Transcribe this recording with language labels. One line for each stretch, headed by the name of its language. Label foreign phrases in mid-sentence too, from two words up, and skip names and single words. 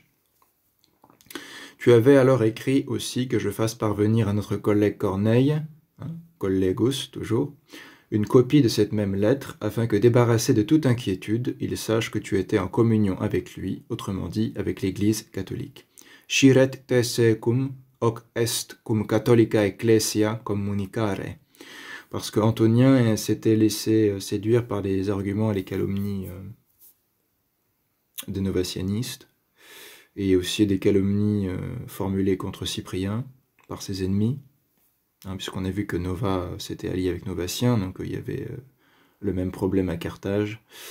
French: Tu avais alors écrit aussi que je fasse parvenir à notre collègue Corneille, collegus toujours, une copie de cette même lettre, afin que, débarrassé de toute inquiétude, il sache que tu étais en communion avec lui, autrement dit avec l'Église catholique.
Latin: Sciret te secum hoc est cum catholica ecclesia communicare.
French: Parce que Antonien s'était laissé séduire par les arguments et les calomnies des novatianistes, et aussi des calomnies formulées contre Cyprien par ses ennemis, puisqu'on a vu que Nova s'était allié avec Novatien, donc il y avait le même problème à Carthage.